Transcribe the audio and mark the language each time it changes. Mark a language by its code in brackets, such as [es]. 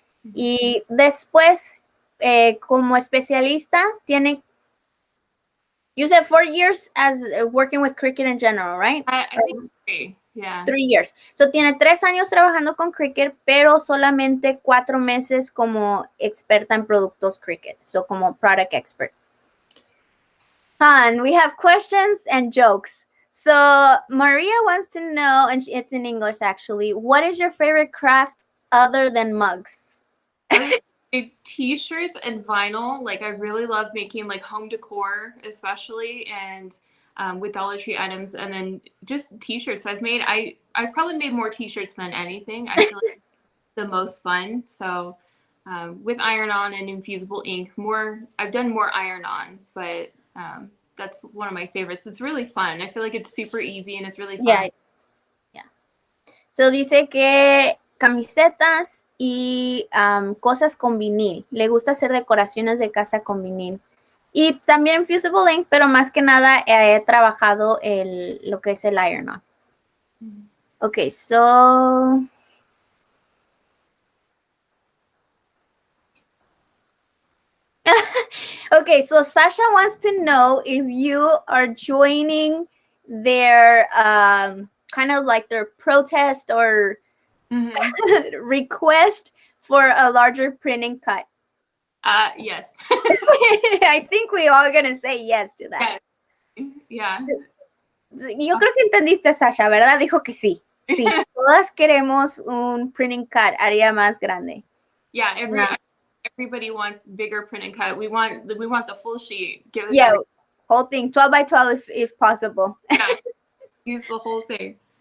[es] Y después, como especialista, [en] you said 4 years as working with Cricut in general, right? I think 3. Yeah. 3 years. [es] So tiene 3 años trabajando con Cricut, pero solamente 4 meses como experta en productos Cricut. [en] So como product expert. We have questions and jokes. So Maria wants to know, and it's in English actually, what is your favorite craft other than mugs? T-shirts and vinyl. Like I really love making like home decor, especially, and with Dollar Tree items, and then just T-shirts. I've probably made more T-shirts than anything. I feel like the most fun. So with iron-on and infusible ink, I've done more iron-on, but that's one of my favorites. It's really fun. I feel like it's super easy and it's really fun. Yeah. [es] So dice que camisetas y cosas con vinil. Le gusta hacer decoraciones de casa con vinil. Y también Fusible Ink, pero más que nada he trabajado lo que es el iron-on. [en] Okay, so... Okay, so Sasha wants to know if you are joining their kind of like their protest or request for a larger printing cut. Yes. I think we all gonna say yes to that. Yeah. [es] Yo creo que entendiste, Sasha, ¿verdad? Dijo que sí. Sí, todas queremos un printing cut, área más grande. [en] Yeah, everybody wants bigger print and cut. We want the full sheet. Give us whole thing, 12 by 12 if possible. Yeah, use the whole thing.